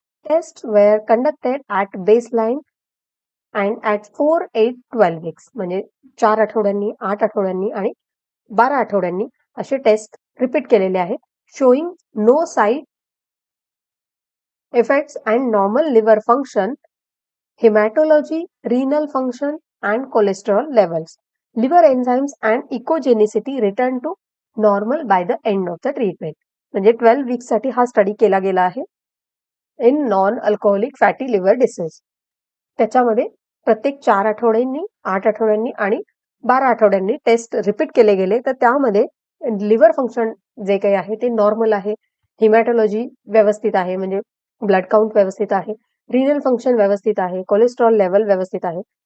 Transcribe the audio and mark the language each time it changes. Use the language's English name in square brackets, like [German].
[English] test were conducted at baseline and at 4, 8, 12 weeks [Marathi] म्हणजे 4 आठवड्यांनी, 8 आठवड्यांनी आणि 12 आठवड्यांनी असे टेस्ट रिपीट केलेले आहेत. [English] Showing no side effects and normal liver function, hematology, renal function, and cholesterol levels. Liver enzymes and ecogenicity return to normal by the end of the treatment. [Marathi] म्हणजे 12 वीक्ससाठी हा स्टडी केला गेला आहे [English] In non alcoholic fatty liver disease. [Marathi] त्याच्यामध्ये प्रत्येक 4 आठवड्यांनी, 8 आठवड्यांनी आणि 12 आठवड्यांनी टेस्ट रिपीट केले गेले. तर त्यामध्ये लिव्हर फंक्शन जे काही आहे ते नॉर्मल आहे, हिमॅटॉलॉजी व्यवस्थित आहे, म्हणजे ब्लड काउंट व्यवस्थित आहे, रिनल फंक्शन व्यवस्थित आहे, कोलेस्ट्रॉल लेवल व्यवस्थित आहे.